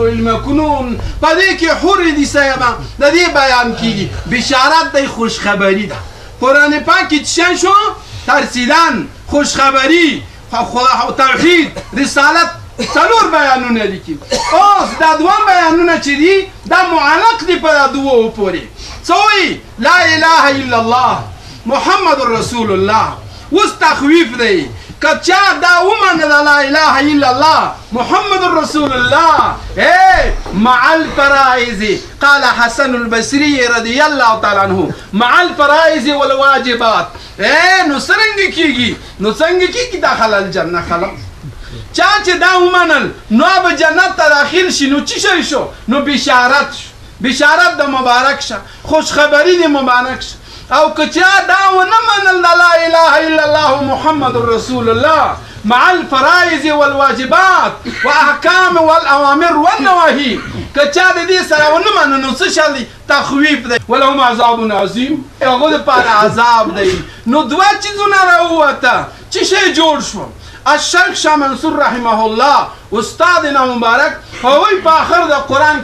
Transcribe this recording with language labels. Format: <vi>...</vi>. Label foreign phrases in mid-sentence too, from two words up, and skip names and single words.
<ps>المکنون په دې کې حور دي صاحبه د دې بیان کېږي بشارت دی خوشخبري ده قرآن پاک کې څه شو ترسیدن خوشخبري توحید رسالت 4 بیانونه لیکي اوس دا 2 بیانونه چې دي دا معلق دي په 2 پورې سوي</ps> <ar>لا اله الا الله محمد رسول الله</ar> <ps>اوس تخویف دی که چا دا ومنه</ps> <ar>لا اله الا الله محمد رسول الله مع الفرائض قال حسن البصري رضي الله تعالى عنه مع الفرائض والواجبات</ar> <ps>نو څنګه کیږي</ps> <ar>داخل الجنه</ar> <ps>خلق چا چې دا ومنل نو به جنت ته داخل شي نو څه شي شو نو بشارت د مبارک شه خوشخبری د مبارک شه او که چا دا ونه منل</ps> <ar>لا اله الا الله محمد رسول الله مع الفرائض والواجبات واحکام والاوامر والنواهی</ar> <ps>که چا د دې سره ونه منل نو څه شي تخویف دی</ps> <ar>ولهم عذاب عظیم</ar> <ps>هغه لپاره عذاب دی. نو 2 چیزونه راووته چې شی جوړ شو الشیخ شاه منصور</ps> <ar>رحمه الله استادنا</ar> <ps>مبارک هغوی په آخر د قرآن</ps>